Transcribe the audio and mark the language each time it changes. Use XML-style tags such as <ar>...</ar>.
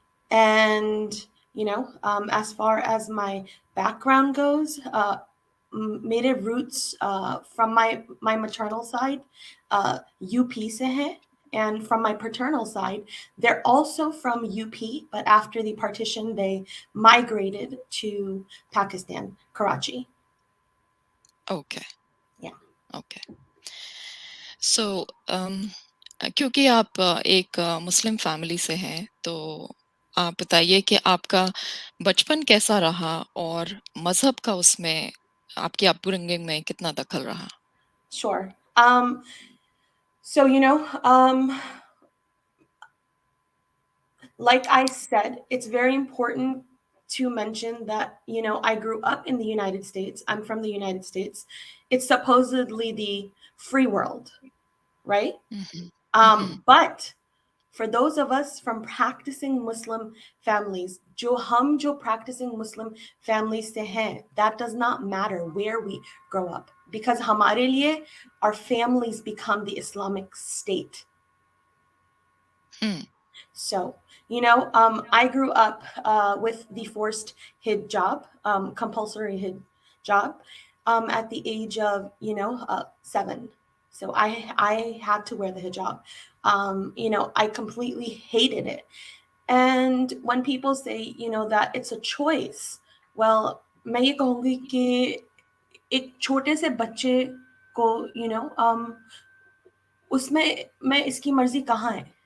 <en>And, as far as my background goes,</en> <hi>मेरे</hi> <en>roots from my maternal side, UP</en> <hi>से हैं.</hi> <en>And from my paternal side, they're also from UP, but after the partition, they migrated to Pakistan, Karachi. Okay. Yeah. Okay.</en> <hi>So क्योंकि आप एक Muslim family से हैं, तो आप बताइए कि आपका बचपन कैसा रहा और मजहब का उसमें आपकी अपब्रिंगिंग में कितना दखल रहा?</hi> <en>Sure. So, like I said, it's very important to mention that, I grew up in the United States. I'm from the United States. It's supposedly the free world, right? But for those of us from practicing Muslim families,</en> <hi>jo practicing Muslim families se hain,</hi> <en>that does not matter where we grow up, because</en> <hi>hamare liye,</hi> <en>our families become the Islamic State. So, I grew up with the forced hijab, compulsory hijab, at the age of, 7. So I had to wear the hijab. I completely hated it. And when people say, that it's a choice, well,</en> <hi>मैं ये कहूँगी कि एक छोटे से बच्चे को, उसमें मैं इसकी मर्जी कहाँ है?</hi>